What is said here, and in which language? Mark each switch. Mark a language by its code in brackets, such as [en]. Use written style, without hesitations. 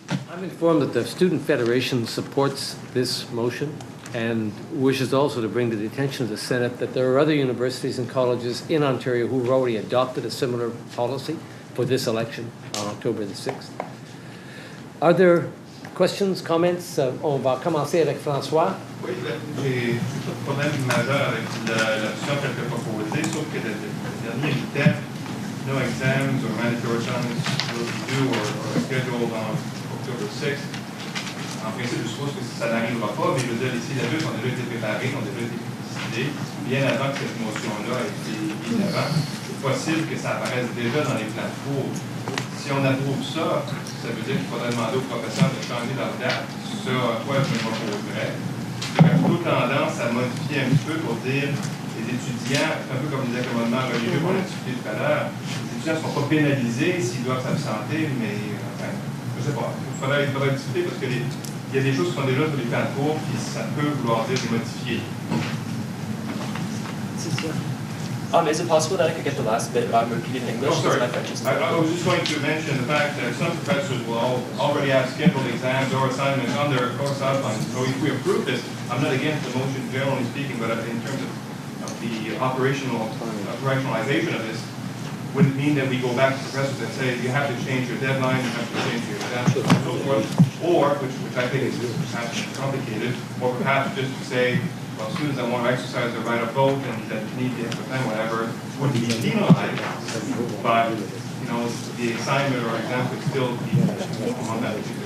[en] I'm informed that the Student Federation supports this motion and wishes also to bring to the attention of the Senate that there are other universities and colleges in Ontario who have already adopted a similar policy for this election on October the 6th. Are there questions, comments? [fr] On va commencer avec François. Oui, j'ai pas de problème majeur avec l'option telle que proposée, sauf que le dernier thème, [en] no exams or mandatory assignments will be due or scheduled on October 6th. [fr] En principe, je suppose que ça n'arrivera pas, mais je veux dire, les syllabus ont déjà été préparés, ont déjà été décidés, bien avant que cette motion-là ait été mise avant. possible que ça apparaisse déjà dans les plans de cours. Si on approuve ça, ça veut dire qu'il faudrait demander aux professeurs de changer leur date, ce à quoi je m'opposerais. J'aurais plutôt tendance à modifier un petit peu pour dire les étudiants, un peu comme disait le commandement religieux qu'on a discuté tout à l'heure, les étudiants ne sont pas pénalisés s'ils doivent s'absenter, mais enfin, je ne sais pas. Il faudrait discuter parce qu'il y a des choses qui sont déjà sur les plans de cours, puis ça peut vouloir dire les modifier. [en] Is it possible that I could get the last bit repeated in English? Oh, sorry. My French is I was just going to mention the fact that some professors will already have scheduled exams or assignments on their course outlines. So if we approve this, I'm not against the motion generally speaking, but in terms of the operationalization of this, would it mean that we go back to professors and say, you have to change your deadline, you have to change your exams, and so forth, or, which I think is perhaps complicated, or perhaps just to say, well, students that want to exercise their right of vote and that need the extra time, whatever, would be penalized, but, the assignment or exam could still be on that.